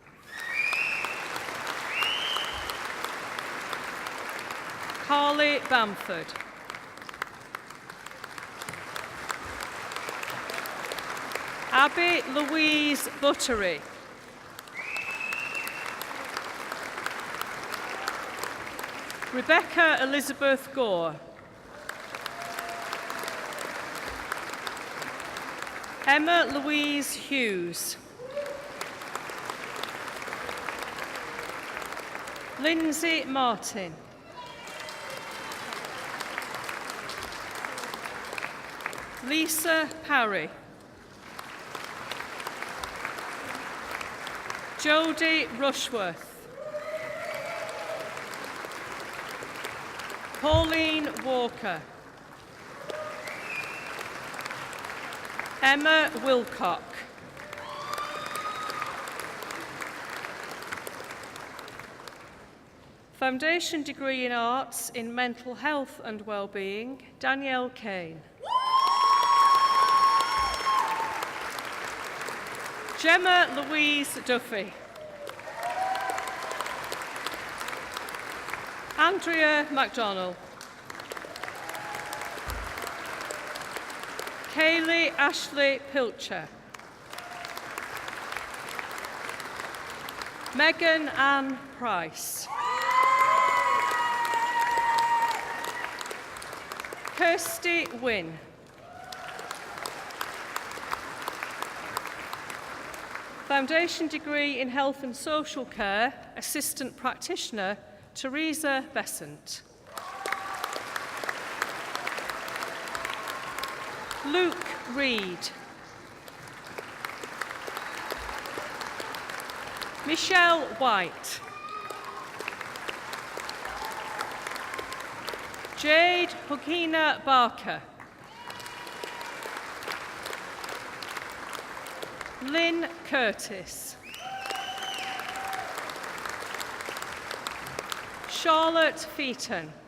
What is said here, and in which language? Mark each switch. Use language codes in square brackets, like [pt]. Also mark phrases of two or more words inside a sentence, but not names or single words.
[en] Carly Bamford. Abby Louise Buttery. Rebecca Elizabeth Gore. Emma Louise Hughes. Lindsay Martin. Lisa Parry. Jodie Rushworth. Pauline Walker. Emma Wilcock. Foundation degree in Arts in Mental Health and Wellbeing, Danielle Kane. Gemma Louise Duffy. Andrea MacDonald. Kaylee Ashley Pilcher. Megan Ann Price. Kirsty Wynne. Foundation degree in Health and Social Care, Assistant Practitioner, Teresa Besant. Luke Reed. Michelle White. Jade Hukina Barker. Lynn Curtis. Charlotte Featon.